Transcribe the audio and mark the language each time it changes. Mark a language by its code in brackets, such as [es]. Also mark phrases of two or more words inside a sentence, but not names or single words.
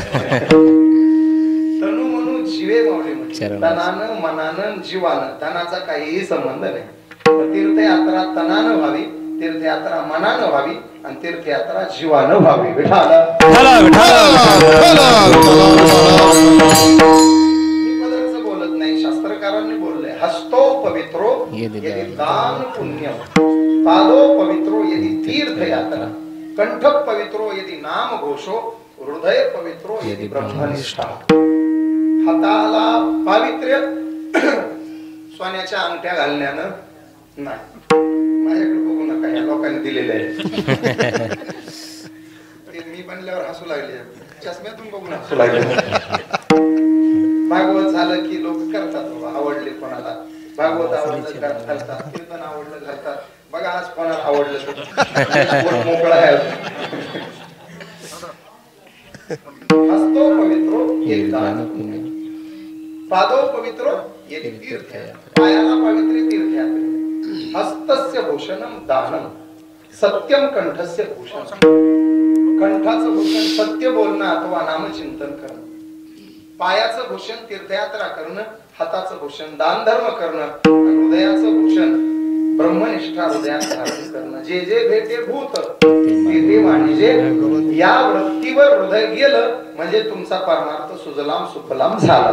[mr] तनु म्हणून जीवे मावळे म्हणजे तनानं, मनानं, जीवानं. धनाचा काहीही संबंध नाही. तीर्थयात्रा तनानं व्हावी, तीर्थयात्रा मनानं व्हावी आणि तीर्थयात्रा जीवानं व्हावी. विठाला मी पदरचं बोलत नाही, शास्त्रकारांनी बोललंय. [sa] हस्तो पवित्रो यदि दान पुण्यम, पादो पवित्रो यदि तीर्थयात्रा, कंठ पवित्रो यदि नाम घोषो, हृदय पवित्रो यदि ब्रह्मनिष्ठा. [mr] हाताला पावित्र्य सोन्याच्या अंगठ्या घालण्यानं नाही. माझ्याकडे बघू नका, या लोकांनी दिलेले आहे. मी बनल्यावर हसू लागले, चष्म्यातून बघून हसू लागले. भागवत झालं की लोक करतात, आवडले कोणाला भागवत आवडलं घालतात, कीर्तन आवडलं घालतात. बघा आज कोणाला आवडलं मोकळा आहे. [sa] हस्तो पवित्रो यदि दान पुण्यम, पादो पवित्रो यदि तीर्थयात्रा. [mr] पायाला पवित्र तीर्थयात्रा. [sa] हस्तस्य भूषणम दानम, सत्यम कंठस्य भूषण. [mr] कंठाचं भूषण सत्य बोलणं अथवा नामचिंतन करणं. पायाचं भूषण तीर्थयात्रा करणं, हाताचं भूषण दान धर्म करणं, हृदयाचं भूषण ब्रह्मनिष्ठा हृदयात धारण करणं. जे जे भेटे भूत ते वाणिजे, या वृत्तीवर हृदय गेलं म्हणजे तुमचा परमार्थ [sa] सुजलाम सुफलाम [mr] झाला.